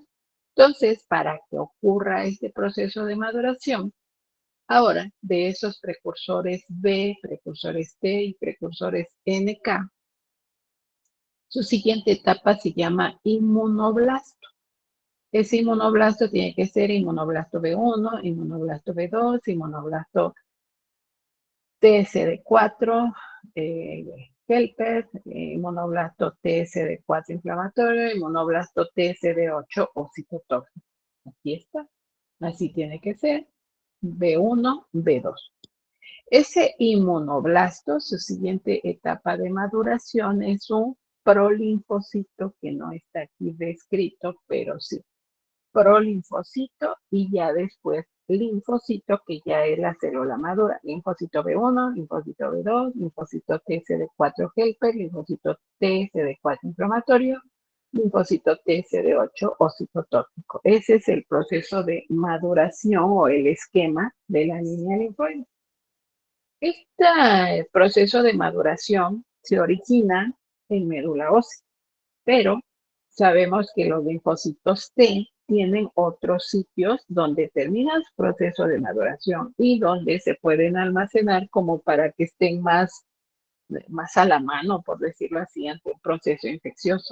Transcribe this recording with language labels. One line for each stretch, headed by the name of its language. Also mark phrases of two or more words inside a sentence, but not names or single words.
Spanish: Entonces, para que ocurra este proceso de maduración, ahora de esos precursores B, precursores T y precursores NK, su siguiente etapa se llama inmunoblasto. Ese inmunoblasto tiene que ser inmunoblasto B1, inmunoblasto B2, inmunoblasto TSD4, helper, inmunoblasto TSD4 inflamatorio, inmunoblasto TSD8 o citotóxico. Aquí está. Así tiene que ser. B1, B2. Ese inmunoblasto, su siguiente etapa de maduración es un prolinfocito que no está aquí descrito, pero sí prolinfocito y ya después linfocito, que ya es la célula madura. Linfocito B1, linfocito B2, linfocito TSD4 helper, linfocito TSD4 inflamatorio, linfocito TSD8 o citotóxico. Ese es el proceso de maduración o el esquema de la línea linfoide. Este proceso de maduración se origina en médula ósea, pero sabemos que los linfocitos T tienen otros sitios donde termina su proceso de maduración y donde se pueden almacenar como para que estén más a la mano, por decirlo así, ante un proceso infeccioso.